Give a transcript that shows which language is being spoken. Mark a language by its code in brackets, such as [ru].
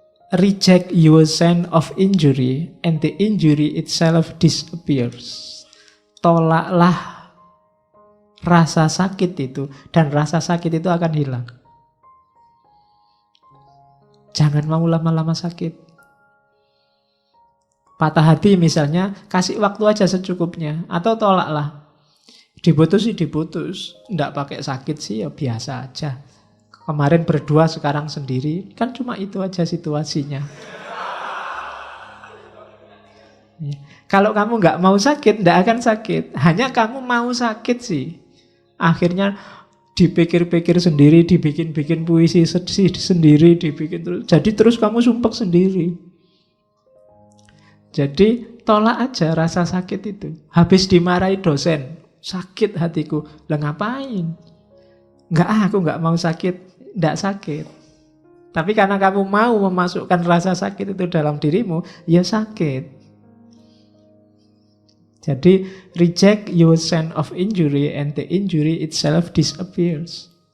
[en] Reject your sense of injury and the injury itself disappears. [id] Tolaklah rasa sakit itu, dan rasa sakit itu akan hilang. Jangan mau lama-lama sakit. Patah hati misalnya, kasih waktu aja secukupnya. Atau tolaklah. Diputus sih diputus, ndak pakai sakit sih ya biasa aja. Kemarin berdua, sekarang sendiri, kan cuma itu aja situasinya. Ya. Kalau kamu nggak mau sakit, ndak akan sakit. Hanya kamu mau sakit sih. Akhirnya dipikir-pikir sendiri, dibikin-bikin puisi sendiri, dibikin terus. Jadi terus kamu sumpek sendiri. Jadi tolak aja rasa sakit itu. Habis dimarahi dosen, sakit hatiku. Lah ngapain? Aku nggak mau sakit, ndak sakit. Tapi karena kamu mau memasukkan rasa sakit itu dalam dirimu, ya sakit. Jadi [en] reject your sense of injury and the injury itself disappears.